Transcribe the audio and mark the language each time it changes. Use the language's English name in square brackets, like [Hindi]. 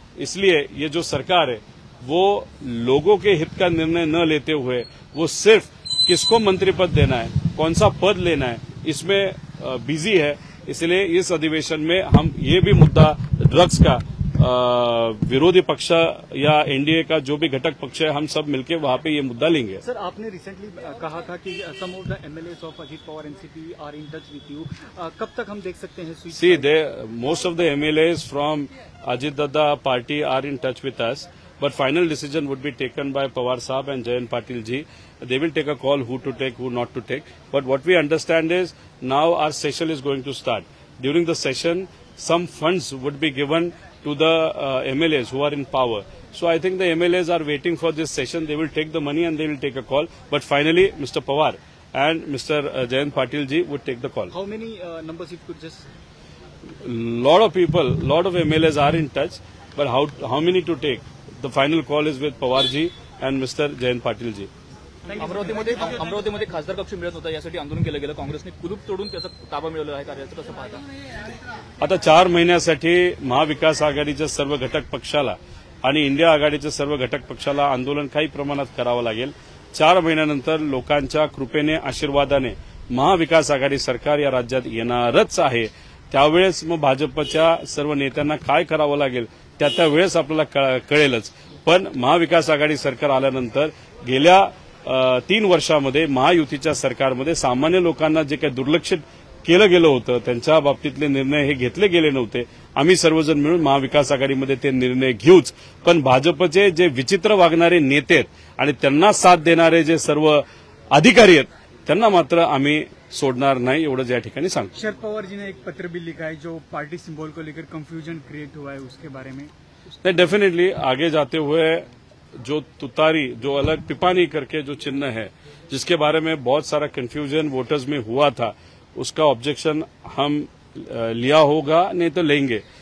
[Hindi] इसलिए ये जो सरकार है वो लोगों के हित का निर्णय न लेते हुए वो सिर्फ किसको मंत्री पद देना है, कौन सा पद लेना है, इसमें बिजी है. इसलिए इस अधिवेशन में हम ये भी मुद्दा ड्रग्स का विरोधी पक्ष या एनडीए का जो भी घटक पक्ष है, हम सब मिलकर वहां पे ये मुद्दा लेंगे। [English] sir, [Hindi] आपने रिसेंटली कहा था कि [English] Some of the MLAs of Ajit Pawar NCP are in touch with you. [Hindi] कब तक हम देख सकते हैं switch? [English] See, most of the MLAs from Ajit Dada party are in touch with us, but final decision would be taken by Pawar Saab and Jayant Patil ji. They will take a call who to take, who not to take. But what we understand is now our session is going to start. During the session, some funds would be given to the MLAs who are in power. So I think the MLAs are waiting for this session. They will take the money and they will take a call. But finally, Mr. Pawar and Mr. Jayant Patil ji would take the call. How many numbers, if you could just... Lot of people, lot of MLAs are in touch, but how many to take? The final call is with Pawar ji and Mr. Jayant Patil ji. [Marathi] अमरावतीमध्ये खासदार कक्ष मिळत होता, यासाठी आंदोलन केलं गेलं. काँग्रेसने कुलूप तोडून त्याचा ताबा मिळवला आहे. कार्याचं कसं पाहता? आता 4 महिन्यासाठी महाविकास आघाडीच्या सर्व घटक पक्षाला आणि इंडिया आघाडीच्या सर्व घटक पक्षाला आंदोलन काही प्रमाणात करावं लागेल. 4 महिन्यानंतर लोकांच्या कृपेने, आशीर्वादाने महाविकास आघाडी सरकार या राज्यात येणारच आहे. त्यावेळेस मग भाजपच्या सर्व नेत्यांना काय करावं लागेल त्यावेळेस आपल्याला कळेलच. पण महाविकास आघाडी सरकार आल्यानंतर गेल्या 3 वर्षामध्ये महायुतीच्या सरकारमध्ये सामान्य लोकांना जे काही दुर्लक्षित केलं गेलं होतं, त्यांच्या बाबतीतले निर्णय हे घेतले गेले नव्हते. आम्ही सर्वजण मिळून महाविकास आघाडीमध्ये ते निर्णय घेऊच. पण भाजपचे जे विचित्र वागणारे नेते आहेत आणि त्यांना साथ देणारे जे सर्व अधिकारी आहेत, त्यांना मात्र आम्ही सोडणार नाही, एवढंच या ठिकाणी सांगतो. [Hindi] शरद पवार जी ने एक पत्र भी लिखा है जो पार्टी सिंबल को लेकर कंफ्यूजन क्रिएट हुआ है, उसके बारे में? नहीं, डेफिनेटली आगे जाते हुए जो तुतारी, जो अलग पिपानी करके जो चिन्ह है, जिसके बारे में बहुत सारा कंफ्यूजन वोटर्स में हुआ था, उसका ऑब्जेक्शन हम लिया होगा, नहीं तो लेंगे.